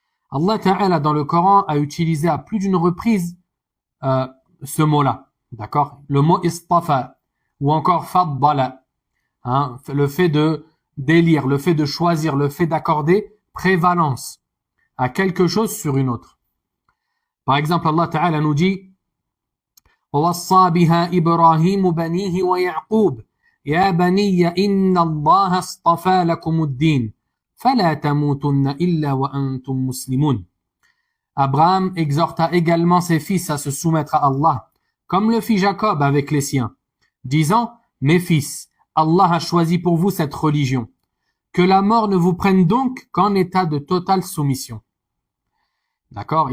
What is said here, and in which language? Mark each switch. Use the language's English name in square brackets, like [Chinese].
[French] Allah Ta'ala, dans le Coran, a utilisé à plus d'une reprise ce mot-là. D'accord? Le mot istafa, ou encore faddala, le fait de d'élire, le fait de choisir, le fait d'accorder prévalence à quelque chose sur une autre. Par exemple, Allah Ta'ala nous dit [Arabic] وَوَصَّى بِهَا إِبْرَاهِيمُ بَنِيهِ وَيَعْقُوبَ يَا بَنِيَّ إِنَّ اللَّهَ اصْطَفَى لَكُمُ الدِّينَ فَلَا تَمُوتُنَّ إِلَّا وَأَنْتُمْ مُسْلِمُونَ. [French] Abraham exhorta également ses fils à se soumettre à Allah, comme le fit Jacob avec les siens, disant, mes fils, Allah a choisi pour vous cette religion. Que la mort ne vous prenne donc qu'en état de totale soumission. D'accord?